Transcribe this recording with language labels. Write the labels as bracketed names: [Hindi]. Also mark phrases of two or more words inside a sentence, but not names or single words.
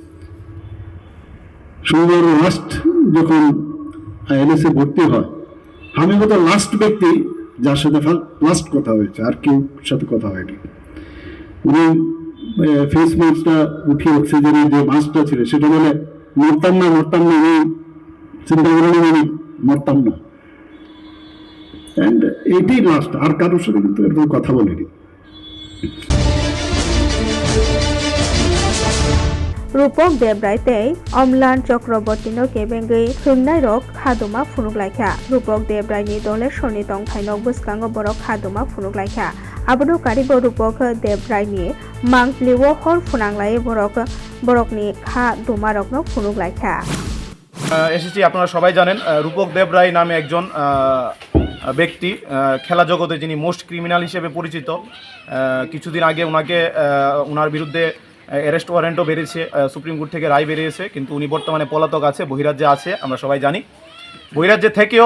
[Bangla] সুন্দর লাস্ট যখন এলএসএ ভর্তি হয় আমি বোধ লাস্ট ব্যক্তি যার সাথে লাস্ট কথা হয়েছে আর কেউ সাথে কথা হয়নি উনি [English] face mask [Bangla] উঠিয়ে অক্সিজেনের যে মাস্কটা ছিল সেটা বলে মরতাম না আমি চিন্তা করেন আমি মরতাম না এটাই লাস্ট আর কারোর সাথে কিন্তু এরকম কথা বলিনি [Kok Borok] रूपक देबरायते अमलान चक्रवर्तीनो केबेंगै थुमनाय रक खादुमा फुनुगलायखा रूपक देबरायनि दले सनि तंखायनक बसकांग बरक खादुमा फुनुगलायखा आबनो कारिबो रूपक देबरायनि मांगप्लिओ हर फुनांगलाय बरकनि खा दुमारकनो फुनुगलायखा [Bangla] এসেছি আপনারা সবাই জানেন রূপক দেবরায় নামে একজন ব্যক্তি খেলা জগতে যিনি [English] most criminal [Bangla] হিসেবে পরিচিত কিছুদিন আগে ওনার বিরুদ্ধে [English] arrest warrant [Bangla] বেরিয়েছে সুপ্রিম কোর্ট থেকে রায় বেরিয়েছে কিন্তু উনি বর্তমানে পলাতক আছে বহিরাজ্যে আছে আমরা সবাই জানি বহিরাজ্যে থেকেও